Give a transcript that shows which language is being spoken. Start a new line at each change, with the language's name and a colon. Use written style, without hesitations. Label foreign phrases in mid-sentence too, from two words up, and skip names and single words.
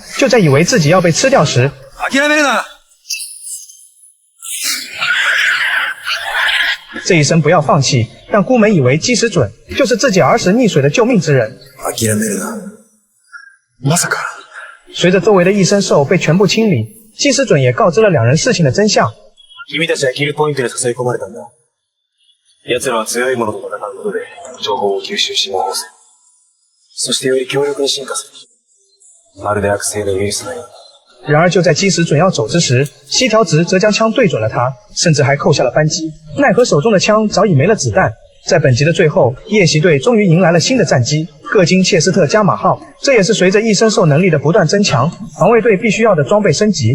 Chinese: 就在以为自己要被吃掉时，这一声不要放弃，让孤门以为基石准就是自己儿时溺水的救命之人。随着周围的异生兽被全部清理，基石准也告知了两人事情的真相。
Japanese: 君たちはキルポイントで誘い込まれたんだ。奴らは強いものと戦うことで情報を吸収し戻せ。そしてより強力に進化する。まるで悪性のウイルスのように。
Chinese: 然而就在基石准要走之时，西条直则将枪对准了他，甚至还扣下了扳机。奈何手中的枪早已没了子弹。在本集的最后，夜袭队终于迎来了新的战机——各金切斯特加马号。这也是随着异身兽能力的不断增强，防卫队必须要的装备升级。